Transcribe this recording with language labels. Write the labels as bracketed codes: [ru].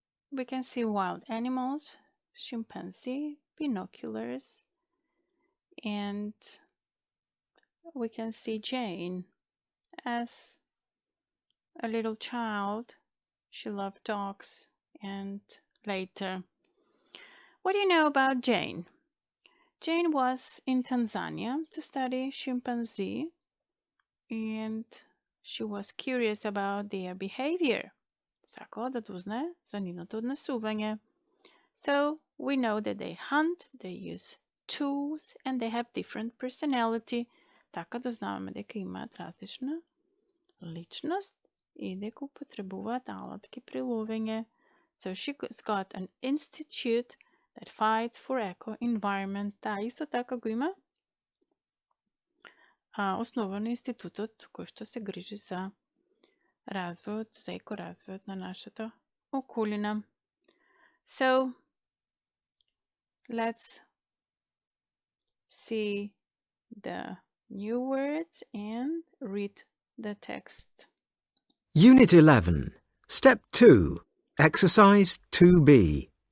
[en] We can see wild animals, chimpanzee, binoculars, and we can see Jane as a little child. She loved dogs, and later. What do you know about Jane? Jane was in Tanzania to study chimpanzee, and she was curious about their behavior. [mk] Сакала да дознае за нивното однесување. [en] So we know that they hunt, they use tools, and they have different personality. [mk] Така дознаваме дека имаат различна личност и дека употребуваат алатки при ловење. [en] So she's got an institute that fights for eco-environment. [mk] Таа исто така го има основано институтот кој што се грижи за развојот, за екоразвојот на нашата околина. [en] So let's see the new words and read the text. Unit 11, Step 2, Exercise 2B.